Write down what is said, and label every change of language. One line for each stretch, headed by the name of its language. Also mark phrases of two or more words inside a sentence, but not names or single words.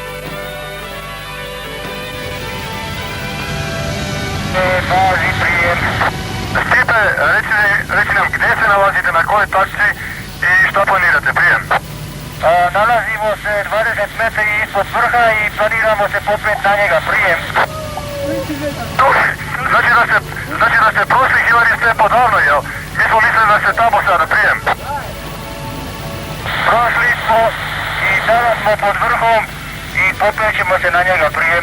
Serbian: Стипе, речи нам где се налазите, на кој точки и што планирате, прием? Налазимо се 20 метри испод врха и планирамо се попет на njega, прием. Значи да сте прошли хиляди степа давно, јел? Mi smo mislili da ste tamo sada, prijem. Prošli smo i sada smo pod vrhom i popećemo se na njega, prijem.